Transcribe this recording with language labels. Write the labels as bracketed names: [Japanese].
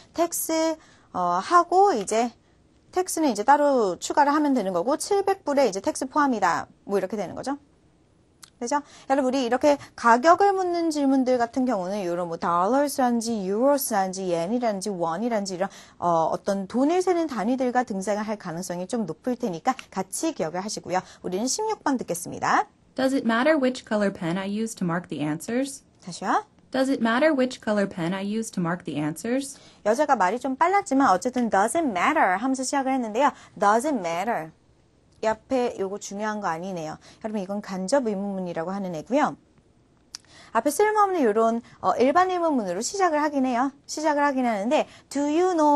[Korean] 텍스 하고 이제 텍스는 이제 따로 추가를 하면 되는 거고 700불에 이제 텍스 포함이다. 뭐 이렇게 되는 거죠. 그죠? 여러분 우리 이렇게 가격을 묻는 질문들 같은 경우는 이런 뭐 dollars라든지 euros라든지 yen이라든지 won이라든지 이런 어떤 돈을 세는 단위들과 등장을 할 가능성이 좀 높을 테니까 같이 기억을 하시고요. 우리는 16번 듣겠습니다. [English] Does it matter which color pen I use to mark the answers? [Korean] 다시요. [English] Does it matter which color pen I use to mark the answers? [Korean] 여자가 말이 좀 빨랐지만 어쨌든 doesn't matter 하면서 시작을 했는데요. [English] doesn't matter. [Korean] 이 앞에 요거 중요한 거 아니네요. 여러분 이건 간접 의문문이라고 하는 애고요. 앞에 쓸모없는 이런 일반 의문문으로 시작을 하긴 해요. 시작을 하긴 하는데 [English] Do you know?